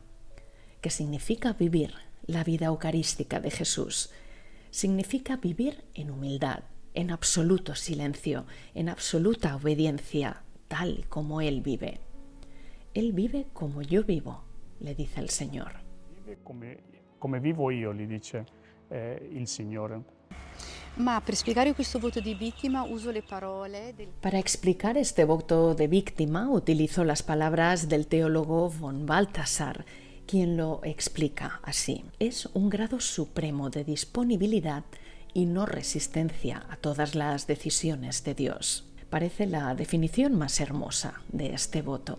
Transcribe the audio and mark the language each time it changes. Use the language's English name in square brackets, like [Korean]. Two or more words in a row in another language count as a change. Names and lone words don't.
[Spanish] ¿Qué significa vivir la vida eucarística de Jesús? Significa vivir en humildad, en absoluto silencio, en absoluta obediencia, tal como Él vive. Él vive como yo vivo, le dice el Señor. [Italian] Vive come vivo io, gli dice il Signore. Ma per spiegare questo voto di vittima uso le parole del [Spanish] Para explicar este voto de víctima utilizo las palabras del teólogo von Balthasar, quien lo explica así. Es un grado supremo de disponibilidad y no resistencia a todas las decisiones de Dios. Parece la definición más hermosa de este voto.